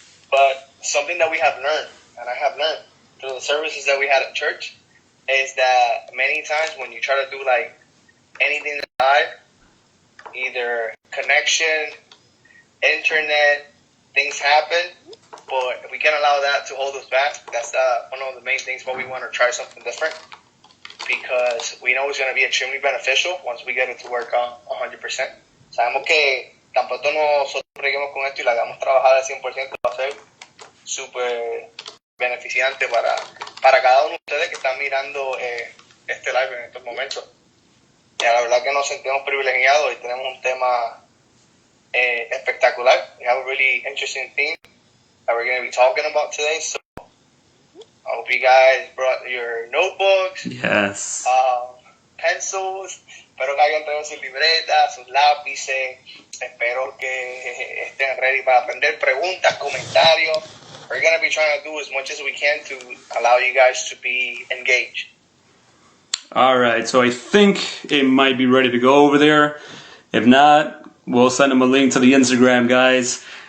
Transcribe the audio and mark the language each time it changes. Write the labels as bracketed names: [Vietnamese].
[English] But something that we have learned, and I have learned through the services that we had at church, is that many times when you try to do like anything live, either connection, internet, things happen, but we can't allow that to hold us back. That's one of the main things why we want to try something different, because we know it's going to be extremely beneficial once we get it to work on 100%. [Spanish] Sabemos que tan pronto nosotros lleguemos con esto y la hagamos trabajar al 100%, va a ser súper beneficiante para cada uno de ustedes que están mirando este live en estos momentos. Y la verdad que nos sentimos privilegiados y tenemos un tema espectacular. [English] We have a really interesting theme that we're going to be talking about today. So I hope you guys brought your notebooks, yes, pencils. [Spanish] Espero que hayan traído sus libretas, sus lápices. Espero que estén ready para aprender preguntas, comentarios. [English] We're going to be trying to do as much as we can to allow you guys to be engaged. All right, so I think it might be ready to go over there. If not, we'll send them a link to the Instagram, guys.